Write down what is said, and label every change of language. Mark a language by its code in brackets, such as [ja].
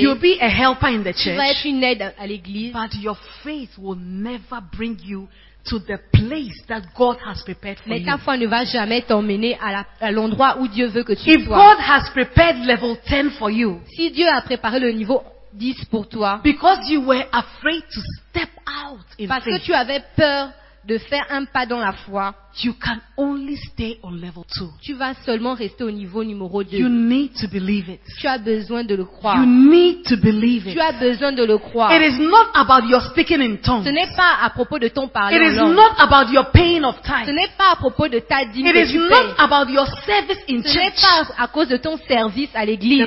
[en] You will be a helper in the church. [fr] Tu vas être une aide à l'église. [en] But your faith will never bring you to the place that God has prepared for you. [fr] Mais ta foi ne va jamais t'emmener à l'endroit où Dieu veut que tu sois. [en] If God has prepared level 10 for you, [fr] si Dieu a préparé le niveau 10 pour toi, [en] because you were afraid to step out in [fr] parce [en] faith, [fr] que tu avais peur de faire un pas dans la foi, [en] you can only stay on level 2. [fr] Tu vas seulement rester au niveau numéro 2. [en] You need to believe it. [fr] Tu as besoin de le croire. [en] You need to believe it. [fr] Tu as besoin de le croire. [en] It is not about your speaking in tongues. [fr] Ce n'est pas à propos de ton parler. [en] It is not about your paying of tithe. [fr] Ce n'est pas à propos de ta dîme. [en] It is not about your service in church. [fr] Ce n'est pas à cause de ton service à l'église.